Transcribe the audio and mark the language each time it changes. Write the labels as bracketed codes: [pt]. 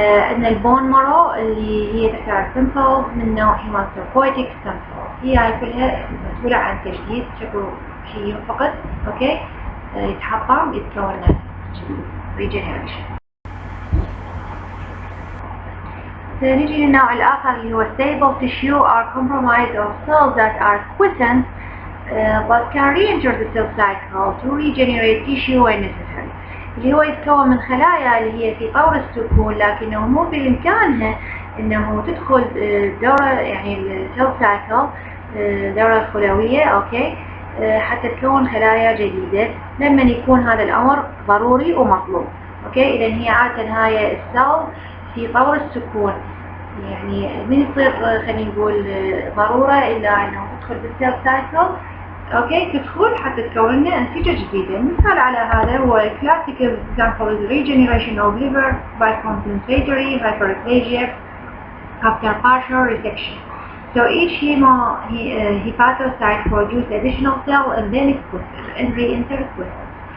[ar] عندنا البون مارو اللي هي تحتوي على ستم سيلز من نوع هيماتوبويتيك ستم سيلز. هي كلها مسؤولة عن تجديد شكل شيء فقط، اوكي، يتحطم يتكون ريجنريشن. نيجي للنوع الآخر اللي هو [en] stable tissue are comprised of cells that are quiescent but can re-enter the cell cycle to regenerate tissue when necessary. [ar] اللي هو يتكون من خلايا اللي هي في طور السكون لكنه مو بإمكانها إنه تدخل دورة يعني السيل سايكل دورة خلوية، أوكي، حتى تكون خلايا جديدة لما يكون هذا الأمر ضروري ومطلوب، أوكي. إذا هي عادة هاي السيل في طور السكون يعني من يصير خلينا نقول ضرورة إلا أنه تدخل بالسيل سايكل، أوكي، تدخل حتى تكون لنا أنسجة جديدة. مثال على هذا هو [en] classical example is regeneration of liver by compensatory hyperplasia after partial resection. So each hepatocyte produce additional cell and then it and re-enter quiescence.